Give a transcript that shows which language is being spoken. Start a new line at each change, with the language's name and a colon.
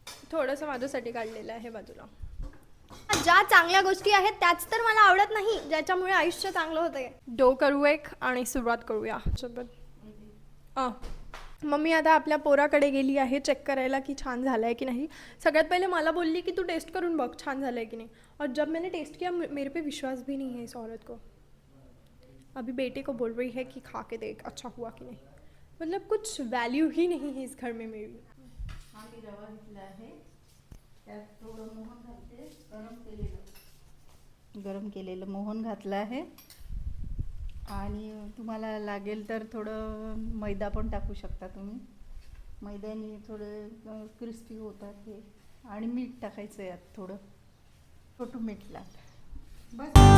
Marathi: थोडंसं माझ्यासाठी काढलेलं आहे बाजूला. ज्या चांगल्या गोष्टी आहेत त्याच तर मला आवडत नाही, ज्याच्यामुळे आयुष्य चांगलं होतंय. डो करू एक आणि सुरुवात करूया सोबत. मम्मी आता आपल्या पोराकडे गेली आहे चेक करायला की छान झालं आहे की नाही. सगळ्यात पहिले मला बोलली की तू टेस्ट करून बघ छान झालं आहे की नहीं.
Hindi: और जब मैंने टेस्ट किया मेरे पे विश्वास भी नहीं है इस औरत को. अभी बेटे को बोल रही है कि खा के देख अच्छा हुआ कि नहीं. मतलब कुछ वैल्यू ही नहीं है इस घर में मेरी.
Marathi: हा मी रवा घेतला आहे, त्यात थोडं मोहन घालते. गरम केलेलं मोहन घातलं आहे आणि तुम्हाला लागेल तर थोडं मैदा पण टाकू शकता तुम्ही. मैद्याने थोडे क्रिस्पी होतात हे. आणि मीठ टाकायचं यात, थोडं छोटं मीठ लागतं बस.